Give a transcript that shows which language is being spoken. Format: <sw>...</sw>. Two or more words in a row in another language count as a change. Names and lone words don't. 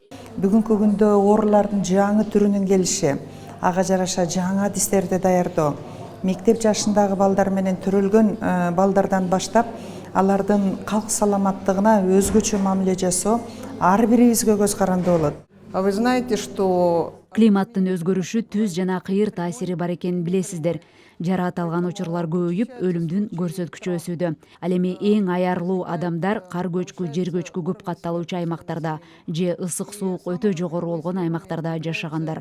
<ky>Бүгүнкү күндө оорулардын жаңы түрүнүн келиши, ага жараша жаңы адистерди даярдоо, мектеп жашындагы балдар менен төрөлгөн балдардан баштап алардын калк саламаттыгына өзгөчө мамиле жасоо ар бирибизге көз каранды болот.</ky> <ru>А вы знаете, что</ru> <ky>Климаттын өзгөрүшү түз жана кыйыр таасири бар экенин билесиздер. Жараат алган учурлар көбөйүп, өлүмдүн көрсөткүчү өсүүдө. Ал эми эң аярлуу адамдар кар көчкү, жер көчкү көп катталуучу аймактарда же ысык суук өтө жогору болгон аймактарда жашагандар.</ky>